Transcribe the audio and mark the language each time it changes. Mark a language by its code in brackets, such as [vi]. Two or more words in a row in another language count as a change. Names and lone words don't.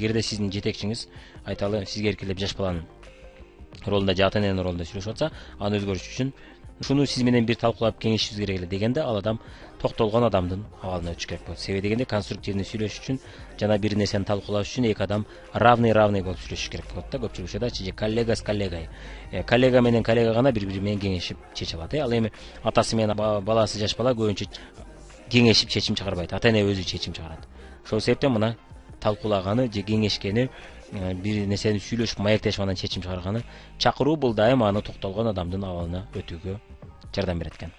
[ky] Эгерде сиздин жетекчиңиз айталы сизге эркелеп жаш баланын ролунда же ата-эненин ролунда сүйлөшүп атса, аны өзгөртүш үчүн ушуну сиз менен бир талкуулап кеңешишибиз керек эле дегенде, ал адам токтолгон адамдын абалына өтүш керек болот. Себеби дегенде конструктивдүү сүйлөшүш үчүн жана бир нерсени талкуулаш үчүн эки адам равный болуп сүйлөшүш керек болот да. Көпчүлүк учурда же [ru] коллега с коллегой, [ky] коллега менен коллега гана бири менен кеңешип чече алат. Ал эми атасы менен баласы жаш бала көбүнчө кеңешип чечим чыгарбайт. Ата-эне өзү чечим чыгарат. Ошол себептен мына талкуулаганы же кеңешкени, бир нерсени сүйлөшүп маектешип анан чечим чыгарганы чакыруу, бул дайым аны токтолгон адамдын абалына өтүүгө жардам берет экен.